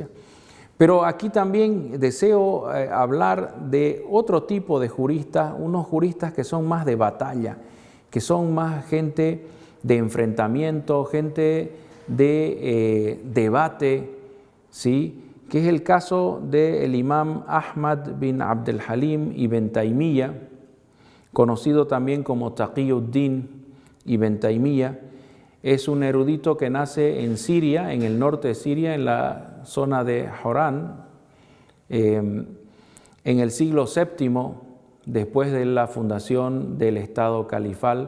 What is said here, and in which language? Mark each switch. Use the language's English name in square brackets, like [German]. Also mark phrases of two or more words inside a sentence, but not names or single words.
[Spanish] Pero aquí también deseo hablar de otro tipo de juristas, unos juristas que son más de batalla, que son más gente de enfrentamiento, gente de debate, ¿sí? Que es el caso del imam Ahmad bin Abd al-Halim ibn Taymiyyah, conocido también como Taqiyuddin ibn Taymiyyah. Es un erudito que nace en Siria, en el norte de Siria, en la zona de Horán, en el siglo VII, después de la fundación del Estado califal.